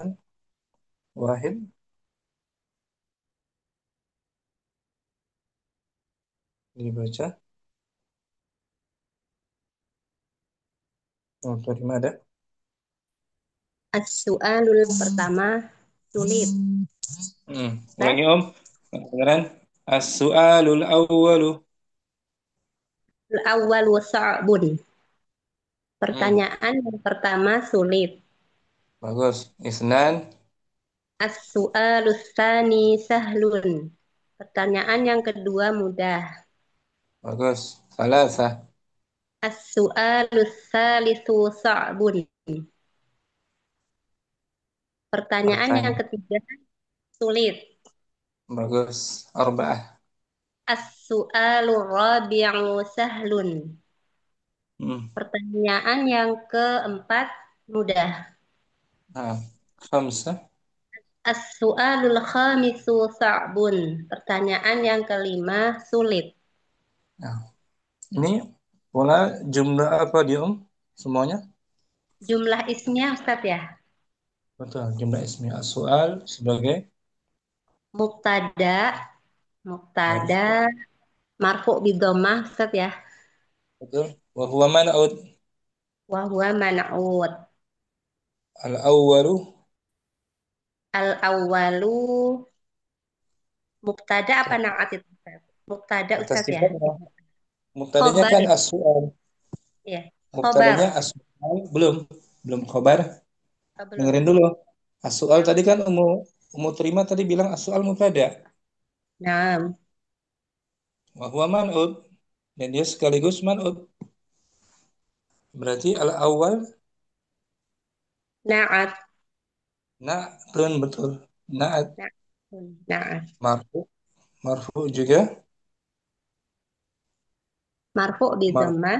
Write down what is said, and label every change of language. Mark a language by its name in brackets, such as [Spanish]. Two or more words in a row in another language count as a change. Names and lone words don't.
[Indonesian] Wahid. Dibaca. Ummu Turimah ada. As-su'alul pertama sulit. Ulangi Om. Kedengaran? [Arabic] السؤال الأول. الأول صعب. [Indonesian] Pertanyaan yang pertama sulit. Bagus. [Arabic] Isnan. السؤال الثاني سهل. [Indonesian] Pertanyaan yang kedua mudah. Bagus. [Arabic] Salasa. السؤال الثالث صعب. [Indonesian] Pertanyaan yang ketiga sulit. Bagus. [Arabic] Arba'ah. السؤال الرابع سهل. [Indonesian] Pertanyaan yang keempat mudah. [Arabic] Khamsah. السؤال الخامس صعب. [Indonesian] Pertanyaan yang kelima sulit. Nah, ini pola jumlah apa dia Om? Semuanya? [Arabic] جملة اسمية [Indonesian] Ustaz ya? Betul, [Arabic] جملة اسمية. [Indonesian] As-su'al sebagai [Arabic] مبتدأ، مرفوع بالضمة [Indonesian] Ustaz ya. betul. [Arabic] وهو منعوت. وهو منعوت. Al-awwalu. الأول مبتدأ [Indonesian] apa na'at itu Ustaz? Mubtada Ustaz ya. Mubtadanya kan as-su'al. Iya. Mubtadanya as-su'al belum khobar. Dengerin dulu. As-su'al tadi kan Ummu Terima tadi bilang as-su'al mubtada. [Arabic] Naam. وهو منعوت. [Indonesian] Dan dia sekaligus man'ud. Berarti al-awwal [Arabic] Na'at. Na'atun betul. Na'at. Na'at. [Indonesian] Marfu juga. [Arabic] مرفوع بالضمة.